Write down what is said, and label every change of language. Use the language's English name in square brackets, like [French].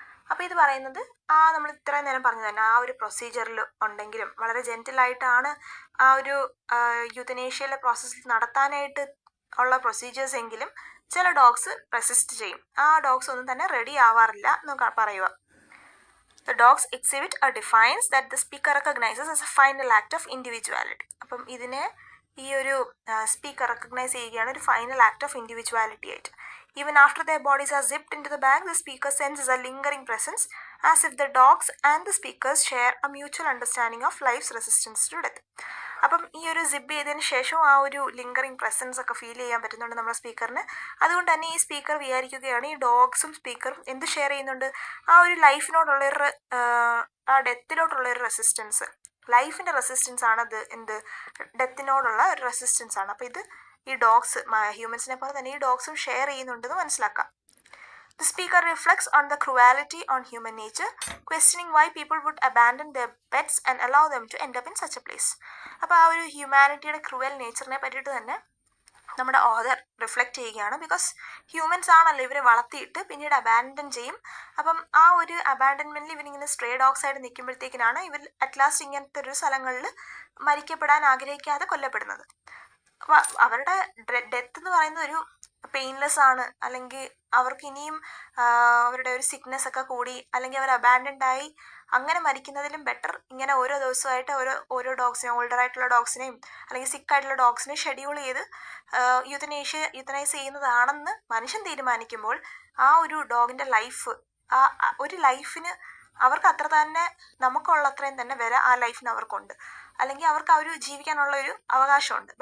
[Malayalam] അപ്പോൾ ഇത് പറയുന്നത് നമ്മൾ ഇത്രയും നേരം പറഞ്ഞു തന്നെ ആ ഒരു പ്രൊസീജിയറിൽ ഉണ്ടെങ്കിലും വളരെ ജെന്റിലായിട്ടാണ് ആ ഒരു യൂത്തനേഷ്യയിലെ പ്രോസസ്സ് നടത്താനായിട്ട് ഉള്ള പ്രൊസീജിയേഴ്സ് എങ്കിലും ചില ഡോഗ്സ് റെസിസ്റ്റ് ചെയ്യും. ആ ഡോഗ്സ് ഒന്നും തന്നെ റെഡി ആവാറില്ല എന്ന് പറയുക. [English] The dogs exhibit a defiance that the speaker recognizes as a final act of individuality. [Malayalam] അപ്പം ഇതിനെ ഈ ഒരു സ്പീക്കർ റെക്കഗ്നൈസ് ചെയ്യുകയാണ് ഒരു [English] final act of individuality [Malayalam] ആയിട്ട്. [English] Even after their bodies are zipped into the bag, the speaker senses a lingering presence as if the dogs and the speakers share a mutual understanding of life's resistance to death. [Malayalam] അപ്പം ഈ ഒരു zip ചെയ്തതിന് ശേഷവും ആ ഒരു ലിങ്കറിങ് presence ഒക്കെ feel ചെയ്യാൻ പറ്റുന്നുണ്ട് നമ്മുടെ സ്പീക്കറിന്. അതുകൊണ്ട് തന്നെ ഈ സ്പീക്കർ വിചാരിക്കുകയാണ് ഈ ഡോഗ്സും സ്പീക്കറും എന്ത് ഷെയർ ചെയ്യുന്നുണ്ട്, ആ ഒരു ലൈഫിനോടുള്ളൊരു ആ ഡെത്തിലോട്ടുള്ളൊരു റെസിസ്റ്റൻസ്, ലൈഫിൻ്റെ റെസിസ്റ്റൻസ് ആണത്. ഡെത്തിനോടുള്ള ഒരു റെസിസ്റ്റൻസ് ആണ്. അപ്പോൾ ഇത് ഈ ഡോഗ്സ് ഹ്യൂമൻസിനെ പോലെ തന്നെ ഈ ഡോഗ്സും ഷെയർ ചെയ്യുന്നുണ്ടെന്ന് മനസ്സിലാക്കാം. [English] The speaker reflects on the cruelty on human nature, questioning why people would abandon their pets and allow them to end up in such a place. [Malayalam] അപ്പോൾ ആ ഒരു ഹ്യൂമാനിറ്റിയുടെ ക്രൂവൽ നേച്ചറിനെ പറ്റിയിട്ട് തന്നെ നമ്മുടെ ഓതർ റിഫ്ലക്റ്റ് ചെയ്യുകയാണ്. ബിക്കോസ് ഹ്യൂമൻസ് ആണല്ലോ ഇവരെ വളർത്തിയിട്ട് പിന്നീട് അബാൻഡൻ ചെയ്യും. അപ്പം ആ ഒരു അബാൻഡൻമെന്റിൽ ഇവരിങ്ങനെ സ്ട്രേ ഡോഗ്സ് ആയിട്ട് നിൽക്കുമ്പോഴത്തേക്കിനാണ് ഇവർ അറ്റ്ലാസ്റ്റ് ഇങ്ങനത്തെ ഒരു സ്ഥലങ്ങളിൽ മരിക്കപ്പെടാൻ ആഗ്രഹിക്കാതെ കൊല്ലപ്പെടുന്നത്. അവരുടെ ഡെത്ത് എന്ന് പറയുന്നത് ഒരു പെയിൻലെസ് ആണ്, അല്ലെങ്കിൽ അവർക്ക് ഇനിയും അവരുടെ ഒരു സിക്നെസ് ഒക്കെ കൂടി അല്ലെങ്കിൽ അവർ അബാൻഡൻഡ് ആയി അങ്ങനെ മരിക്കുന്നതിലും ബെറ്റർ ഇങ്ങനെ ഓരോ ദിവസമായിട്ട് ഓരോ ഡോഗ്സിനെയും, ഓൾഡർ ആയിട്ടുള്ള ഡോഗ്സിനെയും അല്ലെങ്കിൽ സിക്ക് ആയിട്ടുള്ള ഡോഗ്സിനെയും ഷെഡ്യൂൾ ചെയ്ത് യൂത്തനൈസ് ചെയ്യുന്നതാണെന്ന് മനുഷ്യൻ തീരുമാനിക്കുമ്പോൾ ആ ഒരു ഡോഗിൻ്റെ ലൈഫ്, ആ ഒരു ലൈഫിന് അവർക്ക് അത്ര തന്നെ നമുക്കുള്ള അത്രയും തന്നെ വില ആ ലൈഫിന് അവർക്കുണ്ട്, അല്ലെങ്കിൽ അവർക്ക് ആ ഒരു ജീവിക്കാനുള്ള ഒരു അവകാശമുണ്ട്.